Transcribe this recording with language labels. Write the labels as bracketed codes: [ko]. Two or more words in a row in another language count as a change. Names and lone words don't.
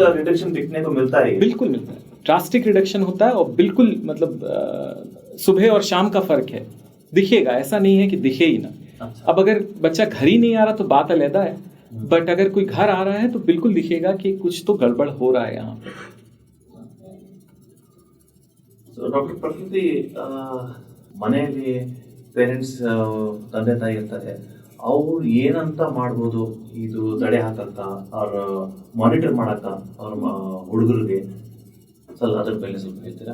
[hi] रिडक्शन दिखने को मिलता है, बिल्कुल मिलता है, [en] drastic reduction [hi] होता है, और बिल्कुल मतलब सुबह और शाम का फर्क है, दिखेगा, ऐसा नहीं है कि दिखे ही ना। अच्छा। अब अगर बच्चा घर ही नहीं आ रहा तो बात अलग है, बट अगर कोई घर आ रहा है तो बिल्कुल दिखेगा कि कुछ तो गड़बड़ हो रहा है यहाँ पे। [kn] ಡಾಕ್ಟರ್ ಪ್ರಕೃತಿ, ಮನೆಯಲ್ಲಿ ಪೇರೆಂಟ್ಸ್ ತಂದೆ ತಾಯಿ ಇರ್ತಾರೆ, ಅವ್ರು ಏನಂತ ಮಾಡ್ಬೋದು ಇದು ತಡೆ ಹಾಕಕ್ಕ ಅವ್ರ ಮಾನಿಟರ್ ಮಾಡಕ್ಕ ಅವ್ರ ಹುಡುಗರಿಗೆ ಅದ್ರ ಮೇಲೆ ಸ್ವಲ್ಪ ಹೇಳ್ತೀರಾ?